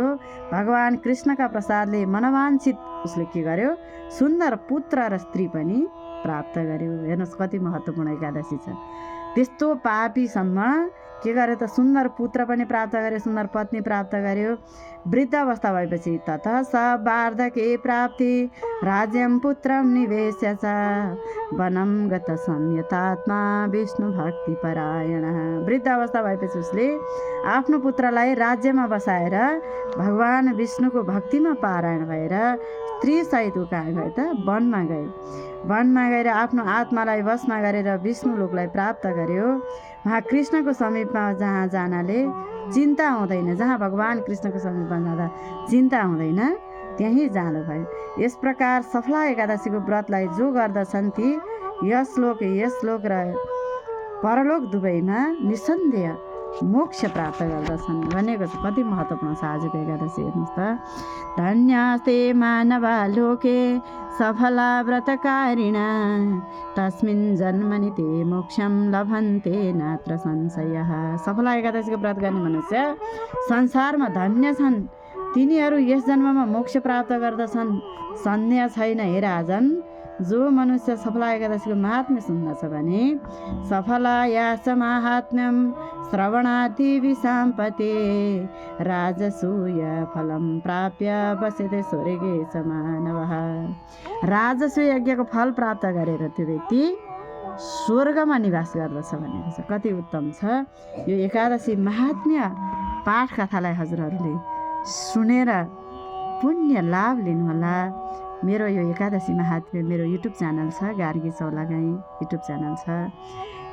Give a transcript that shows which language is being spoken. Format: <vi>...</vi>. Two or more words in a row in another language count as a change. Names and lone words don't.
<ne>भगवान् कृष्णका प्रसादले मनवाञ्छित उसले के गर्यो, सुन्दर पुत्र र स्त्री पनि प्राप्त गर्यो। हेर्नुहोस् कति महत्त्वपूर्ण एकादशी छ। त्यस्तो पापीसम्म के गर्यो त, सुन्दर पुत्र पनि प्राप्त गर्यो, सुन्दर पत्नी प्राप्त गर्यो। वृद्ध अवस्था भएपछि</ne> <sa>ततः स वार्धके प्राप्ति राज्यं पुत्रं निवेश्य च वनं गत संयतात्मा विष्णु भक्ति परायणः।</sa> <ne>वृद्ध अवस्था भएपछि उसले आफ्नो पुत्रलाई राज्यमा बसाएर भगवान् विष्णुको भक्तिमा पारायण भएर स्त्री सहित कहाँ गयो त, वनमा गयो। वनमा गएर आफ्नो आत्मालाई वशमा गरेर विष्णु लोकलाई प्राप्त गर्यो। वहाँ कृष्णको समीपमा जहाँ जानाले चिन्ता हुँदैन, जहाँ भगवान् कृष्णको समीपमा जाँदा चिन्ता हुँदैन, त्यहीँ जाँदो भयो। यस प्रकार सफला एकादशीको व्रतलाई जो गर्दछन् ती यस लोक र परलोक दुवैमा निसन्देह मोक्ष प्राप्त गर्दछन् भनेको छ। कति महत्त्वपूर्ण छ आजको एकादशी हेर्नुहोस् त।</ne> <sa>धन्यस्ते मानवा लोके सफला व्रतकारिणा तस्मिन् जन्मनि ते मोक्षं लभन्ते नात्र संशयः।</sa> <ne>सफला एकादशीको व्रत गर्ने मनुष्य संसारमा धन्य छन्, तिनीहरू यस जन्ममा मोक्ष प्राप्त गर्दछन्, सन्देह छैन। हे राजन, जो मनुष्य सफला एकादशीको महात्म्य सुन्दछ भने</ne> <sa>सफलायास माहात्म्यं श्रवणाति विसाम्पते राजसूय फलं प्राप्य वसते स्वर्गे च मानवः।</sa> <ne>राजसूय यज्ञको फल प्राप्त गरेर त्यो व्यक्ति स्वर्गमा निवास गर्दछ भनेको छ। कति उत्तम छ यो एकादशी महात्म्य पाठ कथालाई हजुरहरूले सुनेर पुण्य लाभ लिनुहोला। मेरो यो एकादशी महात्म्य मेरो</ne> <en>YouTube channel</en> <ne>छ, गार्गी चौलागाई</ne> <en>YouTube channel</en> <ne>छ।</ne>